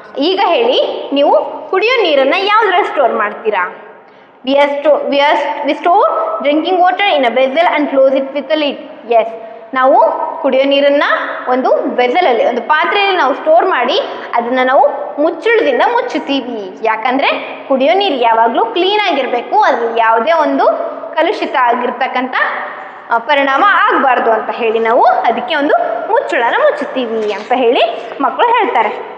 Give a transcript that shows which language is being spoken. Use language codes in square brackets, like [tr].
[kn] ಈಗ ಹೇಳಿ, ನೀವು ಕುಡಿಯೋ ನೀರನ್ನು ಯಾವುದ್ರಲ್ಲಿ ಸ್ಟೋರ್ ಮಾಡ್ತೀರಾ? [en] We store drinking water in a vessel and close it with a lid. [kn] Yes, ನಾವು ಕುಡಿಯೋ ನೀರನ್ನು ಒಂದು ವೆಸಲಲ್ಲಿ, ಒಂದು ಪಾತ್ರೆಯಲ್ಲಿ ನಾವು ಸ್ಟೋರ್ ಮಾಡಿ ಅದನ್ನು ನಾವು ಮುಚ್ಚಳದಿಂದ ಮುಚ್ಚುತ್ತೀವಿ. ಯಾಕಂದರೆ ಕುಡಿಯೋ ನೀರು ಯಾವಾಗಲೂ ಕ್ಲೀನಾಗಿರಬೇಕು, ಅದ್ರಲ್ಲಿ ಯಾವುದೇ ಒಂದು ಕಲುಷಿತ ಆಗಿರ್ತಕ್ಕಂಥ ಪರಿಣಾಮ ಆಗಬಾರ್ದು ಅಂತ ಹೇಳಿ ನಾವು ಅದಕ್ಕೆ ಒಂದು ಮುಚ್ಚಳನ ಮುಚ್ಚುತ್ತೀವಿ ಅಂತ ಹೇಳಿ ಮಕ್ಕಳು ಹೇಳ್ತಾರೆ.